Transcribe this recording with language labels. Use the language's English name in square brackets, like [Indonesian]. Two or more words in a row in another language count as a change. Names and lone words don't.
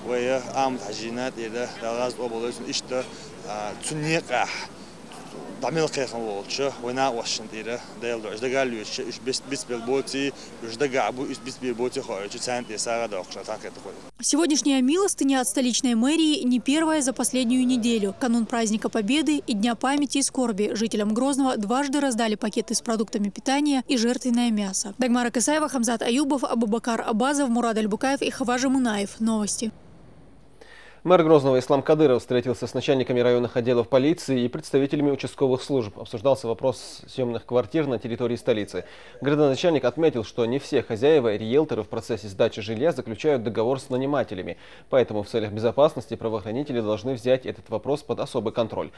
[Russian] Сегодняшняя милостыня от столичной мэрии не первая за последнюю неделю. Канун праздника Победы и Дня памяти и скорби жителям Грозного дважды раздали пакеты с продуктами питания и жертвенное мясо. Дагмара Касаева, Хамзат Аюбов, Абубакар Абазов, Мурад Альбукаев и Хаважа Мунаев. Новости. Мэр Грозного Ислам Кадыров встретился с начальниками районных отделов полиции и представителями участковых служб. Обсуждался вопрос съемных квартир на территории столицы. Градоначальник отметил, что не все хозяева и риэлторы в процессе сдачи жилья заключают договор с нанимателями. Поэтому в целях безопасности правоохранители должны взять этот вопрос под особый контроль.